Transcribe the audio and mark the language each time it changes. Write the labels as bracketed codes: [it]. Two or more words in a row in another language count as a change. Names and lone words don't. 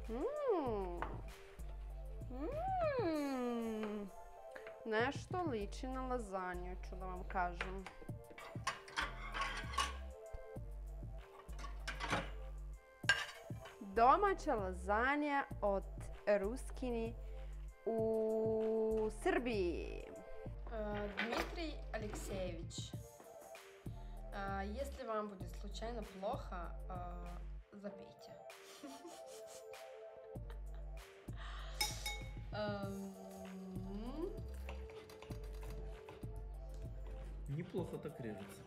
[sr] Nešto liči na lazanju, ću da vam kažem. Domaća lazanja od Ruskini u Srbiji. [ru] Дмитрий Алексеевич, если вам будет случайно плохо, запейте. Неплохо так режется.